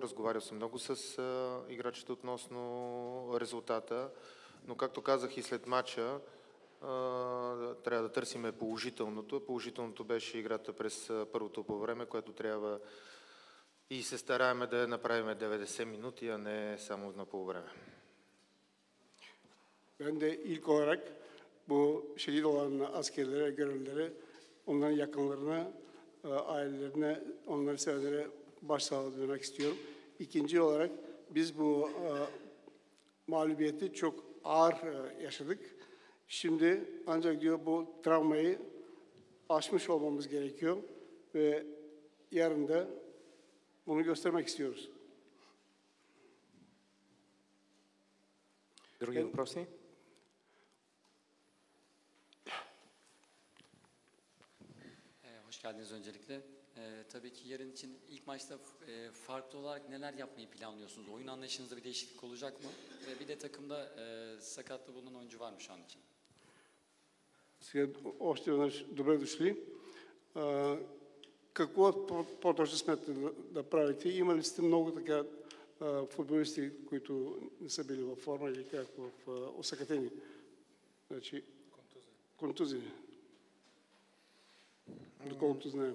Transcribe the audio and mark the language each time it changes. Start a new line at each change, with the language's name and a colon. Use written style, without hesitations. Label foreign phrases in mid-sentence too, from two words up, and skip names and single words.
Bulgarian: Разговарял съм много с играчите относно резултата. Но както казах и след матча, трябва да търсиме положителното. Положителното беше играта през първото по време, което трябва и се стараем да направим 90 минути, а не само на полувреме.
Turkish: Ben de ilk olarak bu şehit olan askerlere, görevlilere, onların yakınlarına, ailelerine, onları sevenlere başsağlığı dilemek istiyorum. İkinci olarak biz bu mağlubiyeti çok ağır yaşadık. Şimdi ancak diyor bu travmayı aşmış olmamız gerekiyor ve yarın da bunu göstermek istiyoruz.
Bulgarian: Други въпроси?
Turkish: Hoş geldiniz öncelikle. Tabii ki yarın için ilk maçta farklı olarak neler yapmayı planlıyorsunuz? Oyun anlayışınızda bir değişiklik olacak mı? Ve bir de takımda sakatlı bulunan oyuncu var mı şu an için?
Bulgarian: Сега още веднъж добре дошли. Какво по-точно смятате да правите? Има ли сте много така футболисти, които не са били във форма или как осакатени? Значи, контузини. Доколкото знаем.